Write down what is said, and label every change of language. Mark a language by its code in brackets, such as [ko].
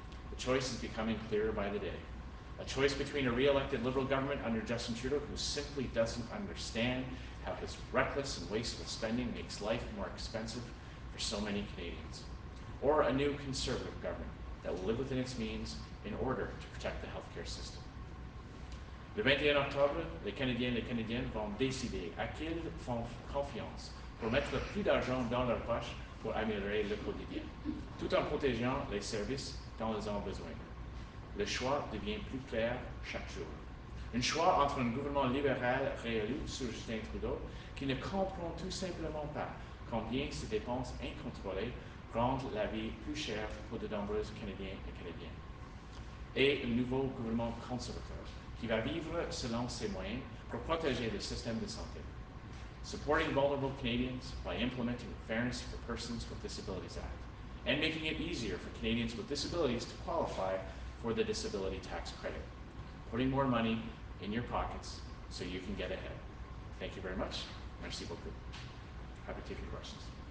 [en] The choice is becoming clearer by the day. A choice between a re-elected Liberal government under Justin Trudeau, who simply doesn't understand how his reckless and wasteful spending makes life more expensive for so many Canadians, or a new Conservative government that will live within its means in order to protect the healthcare system. [fr] Le 21 octobre, les Canadiens et les Canadiennes vont décider à qui ils font confiance pour mettre plus d'argent dans leur poche pour améliorer le quotidien, tout en protégeant les services dont ils ont besoin. Le choix devient plus clair chaque jour. Un choix entre un gouvernement libéral réélu sous Justin Trudeau qui ne comprend tout simplement pas combien ces dépenses incontrôlées rendent la vie plus chère pour de nombreux Canadiens et Canadiennes. Et un nouveau gouvernement conservateur qui va vivre selon ses moyens pour protéger le système de santé. [en] Supporting vulnerable Canadians by implementing the Fairness for Persons with Disabilities Act and making it easier for Canadians with disabilities to qualify for the disability tax credit. Putting more money in your pockets so you can get ahead. Thank you very much. [fr] Merci beaucoup. [en] Happy to take your questions.